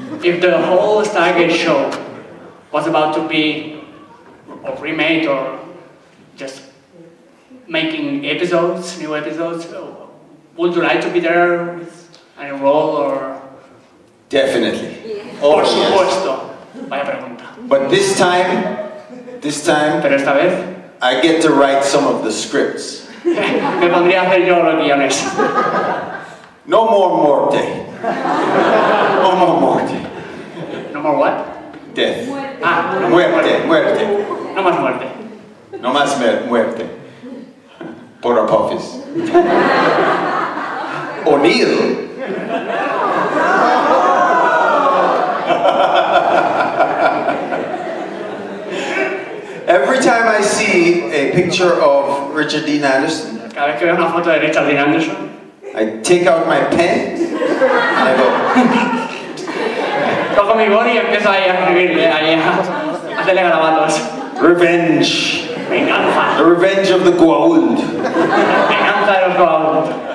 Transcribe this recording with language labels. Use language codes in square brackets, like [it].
[en] If the whole Stargate show was about to be or remade or just making episodes, new episodes, would you like to be there with any role or? Definitely. [es] Por [en] Oh, [es] supuesto. Vaya pregunta. [en] But this time, [es] Pero esta vez [en] I get to write some of the scripts. [es] me pondría a hacer yo los guiones. [en] No more morte. No more morte. No more what? Death. Ah, no [es] Muerte, muerte. No más muerte. No más muerte. Por Apophis. [en] O'Neill. Every time I see a picture of Richard Dean Anderson, [es] Cada vez que veo una foto de Richard Dean Anderson, [en] I take out my pen and I go, [es] cojo mi boli y empiezo ahí a escribirle, ahí a hacerle garabatos. [en] revenge. [es] Venganza. [en] The revenge of the Goa'uld. [es] Venganza de los Goa'uld.